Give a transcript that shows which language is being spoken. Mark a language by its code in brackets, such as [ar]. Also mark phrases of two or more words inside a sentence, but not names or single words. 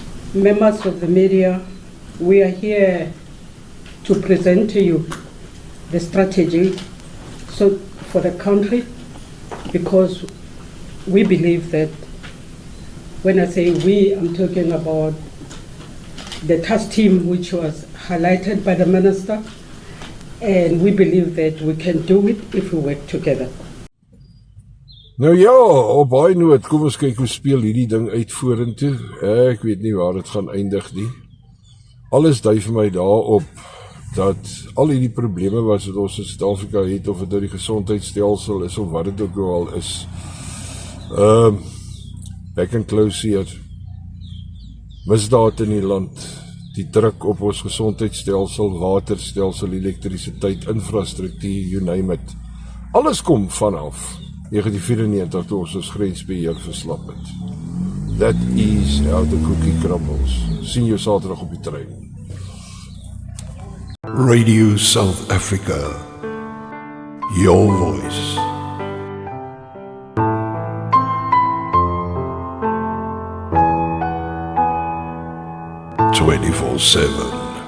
[en] members of the media, we are here to present to you the strategy for the country, because we believe that, when I say we, I'm talking about the task team which was highlighted by the minister, and we believe that we can do it if we work together. [af] Nou ja, op baie noot, kom ons kyk hoe speel hierdie ding uit vorentoe. Ek weet nie waar dit gaan eindig nie. Alles dui vir my daarop dat al hierdie probleme wat ons in Suid-Afrika het, of dit nou die gesondheidsstelsel is of wat dit ook al is, [en] back and close [af] hier, misdaad in die land, die druk op ons gesondheidsstelsel, waterstelsel, elektrisiteit, infrastruktuur, [en] you name it. [af] Alles kom vanaf 1994 toe ons grensbeheer verslap het. [en] That is how the cookie crumbles. [af] Sien jou Saterdag op die trein. [en] Radio South Africa, your voice. 24/7.